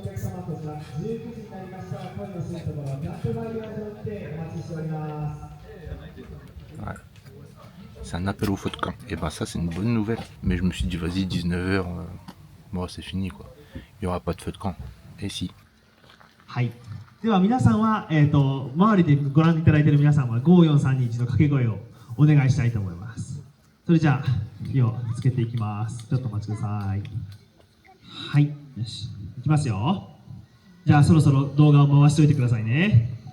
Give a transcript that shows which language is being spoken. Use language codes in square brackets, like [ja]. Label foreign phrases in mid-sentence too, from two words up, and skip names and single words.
[fr] Ouais. C'est un appel au feu de camp. Et ben ça c'est une bonne nouvelle. Mais je me suis dit vas-y 19h, bon c'est fini quoi. Il n'y aura pas de feu de camp. Et si. [ja] はい。では皆さんは、周りでご覧いただいている皆さんは543に一度掛け声をお願いしたいと思います。それではそれじゃあ火をつけていきます。ちょっとお待ちください。はい、よし、いきますよ。じゃあそろそろ動画を回しておいてくださいね。